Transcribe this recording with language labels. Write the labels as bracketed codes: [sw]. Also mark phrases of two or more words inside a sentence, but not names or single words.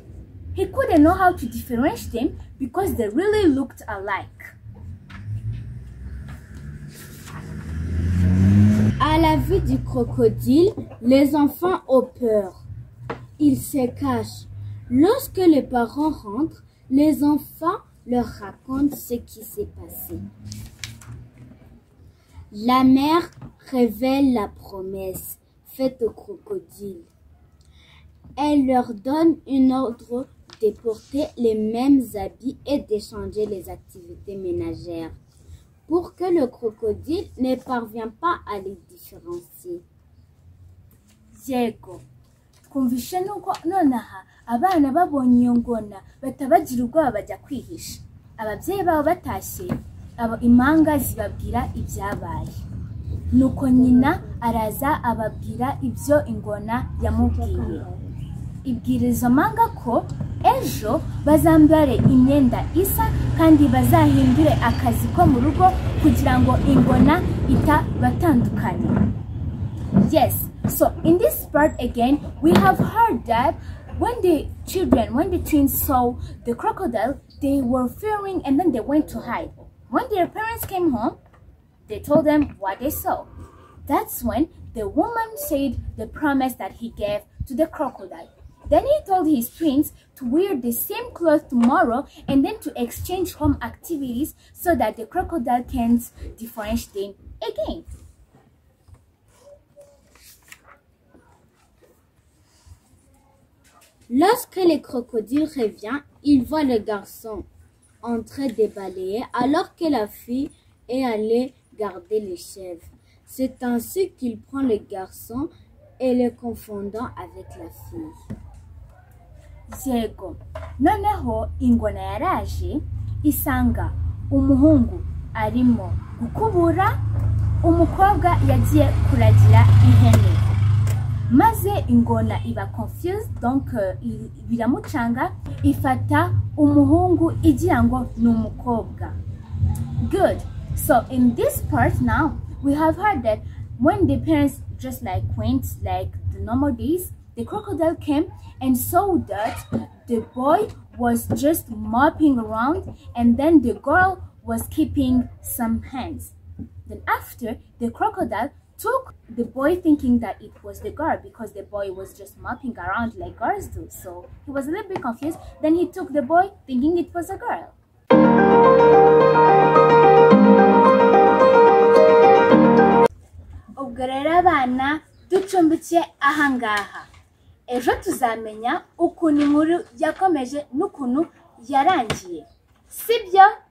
[en] He couldn't know how to differentiate them because they really looked alike. [fr] À la vue du crocodile, les enfants ont peur. Ils se cachent. Lorsque les parents rentrent, les enfants leur racontent ce qui s'est passé. La mère révèle la promesse faite au crocodile. Elle leur donne une ordre de porter les mêmes habits et d'échanger les activités ménagères pour que le crocodile ne parvienne pas à les différencier. [rw] Yego, twumvishe nuko nonaha abana babonye iyo ngona batabagira ubwoba bajya kwihisha. Ababyeyi babo batashye, impanga zibabwira ibyabaye. Nuko nyina araza ababwira ibyo ingona yamubwiye. Ibwira izo mpanga ko ejo bazambare imyenda isa kandi bazahindure akazi ko mu rugo kugira ngo ingona itabatandukanya. [en] Yes, so in this part again, we have heard that when the twins saw the crocodile, they were fearing and then they went to hide. When their parents came home, they told them what they saw. That's when the woman said the promise that he gave to the crocodile. Then he told his twins to wear the same clothes tomorrow and then to exchange home activities so that the crocodile can't differentiate them again. [fr] Lorsque le crocodile revient, il voit le garçon en train de balayer alors que la fille est allée garder les chèvres. C'est ainsi qu'il prend le garçon et le confondant avec la fille. [rw] yego. Noneho ingona yaraje isanga umuhungu arimo gukubura, umukobwa yagiye kuragira ihene. Maze ingona iba confused, donc biramucanga, ifata umuhungu igira ngo ni umukobwa. [en] Good. So in this part now, we have heard that when the parents just like went like the normal days, the crocodile came and saw that the boy was just mopping around and then the girl was keeping some hands. Then after, the crocodile took the boy thinking that it was the girl because the boy was just mopping around like girls do. So he was a little bit confused. Then he took the boy thinking it was a girl. [rw] Ubwo rero abana ducumbikiye ahangaha. Ejo tuzamenya ukuntu inkuru yakomeje n'ukuntu yarangiye. Sibyo?